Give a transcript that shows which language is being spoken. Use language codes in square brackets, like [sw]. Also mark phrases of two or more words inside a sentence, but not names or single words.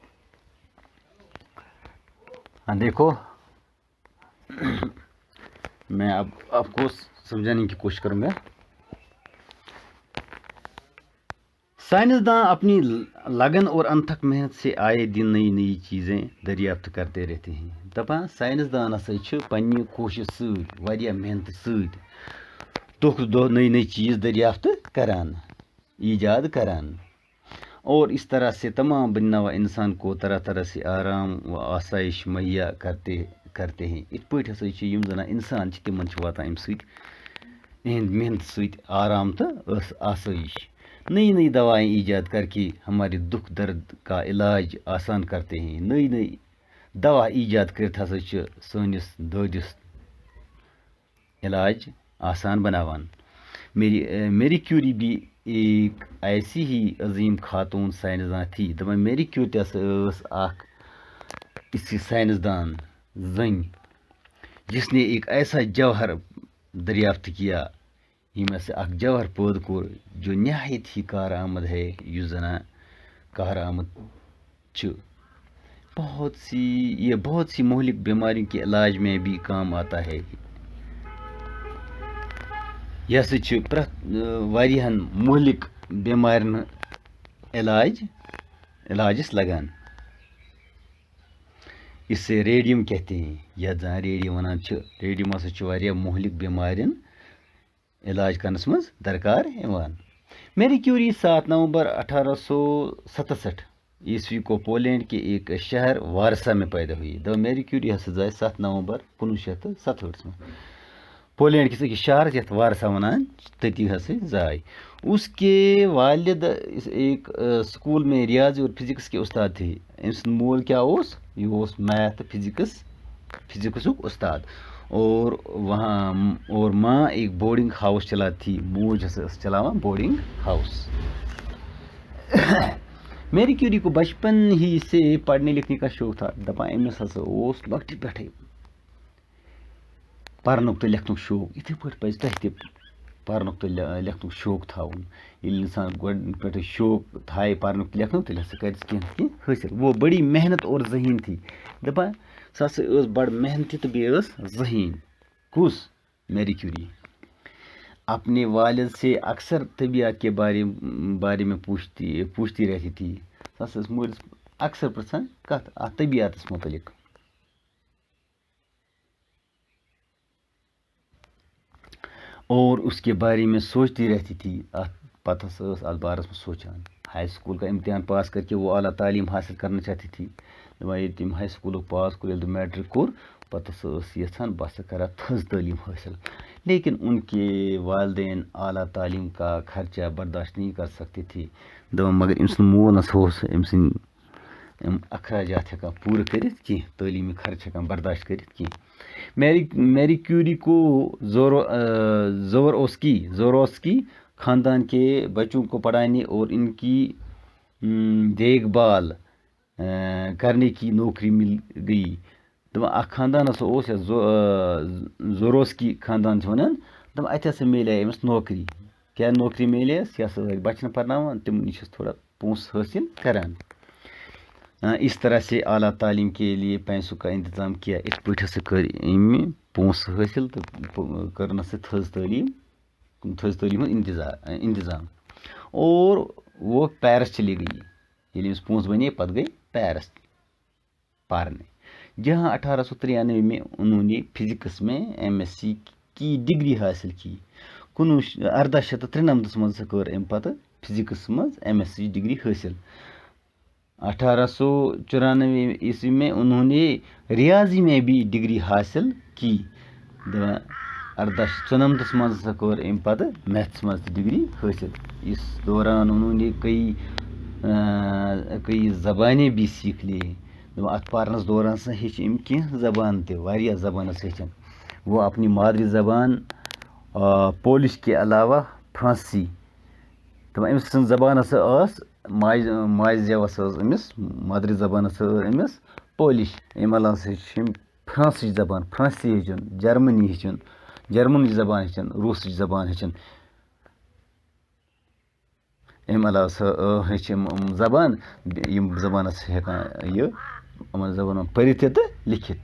[ur] دیکھو، میں اب آپ کو سمجھانے کی کوشش کروں گا۔ سائنسداں اپنی لگن اور انتھک محنت سے آئے دن نئی نئی چیزیں دریافت کرتے رہتے ہیں۔ [ks] دپان سائنسدان ہسا چھِ پننہِ کوشش سۭتۍ، واریاہ محنت سۭتۍ دۄہ دۄہ نئی نئی چیز دریافت کران، ایجاد کران، [ur] اور اس طرح سے تمام بنوا انسان کو طرح طرح سے آرام و آسائش مہیا کرتے ہیں۔ [ks] ات پٲٹھۍ ہسا چھِ یِم زن انسان چھِ تمن چھِ واتان امہِ سۭتۍ اہند محنت سۭتۍ آرام تہٕ آسائش۔ [ur] نئی نئی دوائیں ایجاد کر کے ہمارے دکھ درد کا علاج آسان کرتے ہیں۔ [ks] نئی نئی دوا ایجاد کرت ہسا چھِ سٲنِس دٲدِس علاج آسان بناوان۔ [ur] میری کیوری بھی ایک ایسی ہی عظیم خاتون سائنسداں تھی۔ [ks] دپان میری کیوری تہِ ہسا ٲس اکھ اسی سائنسدان زٔنۍ [ur] جس نے ایک ایسا جوہر دریافت کیا، [ks] ییٚمۍ ہسا اکھ جوہر پٲدٕ کوٚر [ur] جو نہایت ہی کارآمد ہے، [ks] یُس زنہ کارآمد چھُ۔ [ur] یہ بہت سی مہلک بیماریوں کے علاج میں بھی کام آتا ہے۔ [ks] یہ ہسا چھُ پرٛٮ۪تھ واریاہن مہلک بیمارٮ۪ن علاجس لگان۔ [ur] اس سے ریڈیم کہتے ہیں، [ks] یتھ زن ریڈیم ونان چھِ، ریڈیم ہسا چھُ واریاہ مہلک بیمارٮ۪ن علاج کرنس منٛز درکار یوان۔ [ur] میری کیوری 7 نومبر 1867 عیسوی کو پولینڈ کے ایک شہر وارسا میں پیدا ہوئی۔ [ks] میری کیوری ہسا زائے 7 نومبر 1967 میں پولینڈ کس أکِس شہرس یتھ وارسا ونان، تتی ہسا زائے۔ [ur] اس کے والد ایک اسکول میں ریاضی اور فزکس کے استاد تھے۔ [ks] أمۍ سُنٛد مول کیا اوس؟ یہ اوس میتھ فزکسُک استاد، [ur] اور ماں ایک بورڈنگ ہاؤس چلاتی تھی۔ [ks] موج ہسا ٲس چلاوان بورڈنگ ہاؤس۔ [ur] میری کیوری کو بچپن ہی سے پڑھنے لکھنے کا شوق تھا۔ [ks] دپان أمِس ہسا اوس لۄکٹہِ پٮ۪ٹھے پرنُک تہٕ لیکھنُک شوق۔ یِتھٕے پٲٹھۍ پزِ تۄہہِ تہِ پرنُک تہٕ لیکھنُک شوق تھاوُن۔ ییٚلہِ انسان گۄڈٕ پٮ۪ٹھے شوق تھایہِ پرنُک تہٕ لیکھنُک، تیٚلہِ ہسا کرِ سُہ کینٛہہ نتہٕ کینٛہہ حٲصِل۔ [ur] وہ بڑی محنت اور ذہین تھی۔ [ks] دپان سۄ ہسا ٲس بڑٕ محنتی تہٕ بیٚیہِ ٲس ذہین۔ کُس؟ میری کیوری۔ [ur] اپنے والد سے اکثر طبیعت کے بارے میں پوچھتی رہتی تھی۔ [ks] سۄ ہسا ٲس مٲلِس اکثر پرژھان کتھ اتھ طبیعتس متعلق۔ [ur] اور اس کے بارے میں سوچتی رہتی تھی۔ [ks] پتہ ہسا ٲس اتھ بارس میں سوچان۔ [ur] ہائی اسکول کا امتحان پاس کر کے وہ اعلیٰ تعلیم حاصل کرنا چاہتی تھی۔ [ks] دپان ییٚلہِ تٔمۍ ہائی سکوٗلُک پاس کوٚر، ییٚلہِ تٔمۍ میٹرک کوٚر، پتہ ٲس یژھان بہٕ ہسا کرٕ تھٔز تعلیٖم حٲصِل، [ur] لیکن ان کے والدین اعلیٰ تعلیم کا خرچہ برداشت نہیں کر سکتے تھے. [ks] دپان مگر أمۍ سُنٛد مول نسا اوس أمۍ سٕنٛدۍ یِم اخراجات ہٮ۪کان پوٗرٕ کٔرِتھ کینٛہہ، تعلیٖمی خرچ ہٮ۪کان برداشت کٔرِتھ کینٛہہ. [ur] میری کیوری کو زوروسکی خاندان کے بچوں کو پڑھانے اور ان کی دیکھ بھال کرنے کی نوکری مل گئی. [ks] دپان اکھ خاندان ہسا اوس یتھ زوروسکی خاندان چھِ ونان، دپان اتہِ ہسا میلے أمِس نوکری. کیٛاہ نوکری میلیس؟ یہِ ہسا ٲسۍ بچن پرناوان، تِمن نِش ٲس تھوڑا پونٛسہٕ حٲصِل کران. [ur] اس طرح سے اعلیٰ تعلیم کے لیے پیسوں کا انتظام کیا. [ks] اتھ پٲٹھۍ ہسا کٔر أمۍ پونٛسہٕ حٲصِل تہٕ کٔرنس سۭتۍ تھٔز تعلیٖم ہُنٛد انتظام. [ur] اور وہ پیرس چلی گئی. [ks] ییٚلہِ أمِس پونٛسہٕ بنے پتہٕ گٔے پیرس پرنے، [ur] جہاں 1893 میں انہوں نے فزکس میں MSc کی ڈگری حاصل کی. [ks] 1893 منٛز ہسا کٔر أمۍ پتہٕ فزکس منٛز MSc ڈگری حٲصِل. [ur] 1894 عیسوی میں انہوں نے ریاضی میں بھی ڈگری حاصل کی. [ks] 1894 منٛز ہسا کٔر أمۍ پتہٕ میتھس منٛز تہِ ڈگری حٲصِل. [ur] اس دوران انہوں نے کئی زبانیں بھی سیکھ لی. [ks] اتھ پرنس دوران ہسا ہیٚچھ أمۍ کینٛہہ زبان تہِ، واریاہ زبان ہسا ہیٚچھن. [ur] وہ اپنی مادری زبان پولش کے علاوہ فرانسی. [ks] دپان أمۍ سٕنٛز زبان ہسا ٲس ماجہِ زیو ہسا ٲس أمِس مادری زبان ہسا ٲس أمِس پولش. أمۍ علاوٕ ہسا ہیٚچھ أمۍ فرانسٕچ زبان، فرانسی ہیٚچھُن، جرمنی ہیٚچھُن، جرمنٕچ زبان ہیٚچھن، روٗسٕچ زبان ہیٚچھن. أمۍ علاوٕ ہسا ہیٚچھ أمۍ زبان، یِم زبان ہسا ہٮ۪کان یہِ یِمن زبانن پٔرِتھ تہِ تہٕ لیکھِتھ.